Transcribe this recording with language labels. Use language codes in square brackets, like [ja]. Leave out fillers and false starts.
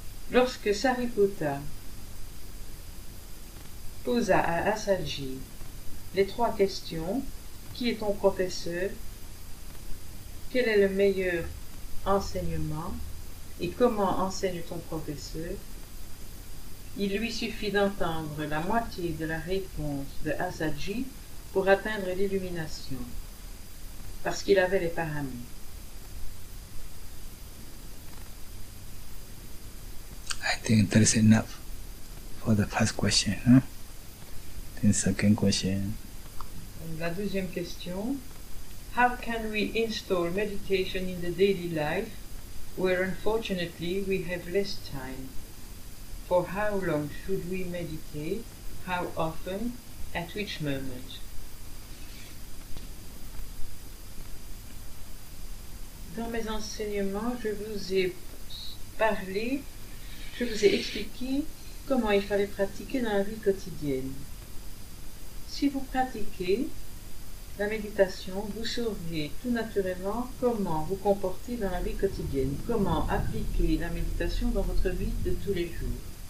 [fr] Lorsque Sariputta posa à Asalji les trois questions, qui est ton professeur, quel est le meilleur enseignement et comment enseigne ton professeur, il lui suffit d'entendre la moitié de la réponse de Asalji pour atteindre l'illumination, parce qu'il avait les paramis. [en] I think that is enough for the first question. Then second question. [fr] La deuxième question. [en] How can we install meditation in the daily life where unfortunately we have less time? For how long should we meditate? How often? At which moment? [fr] dans mes enseignements, je vous ai parlé, je vous ai expliqué comment il fallait pratiquer dans la vie quotidienne. Si vous pratiquez la méditation, vous saurez tout naturellement comment vous comporter dans la vie quotidienne, comment appliquer la méditation dans votre vie de tous les jours.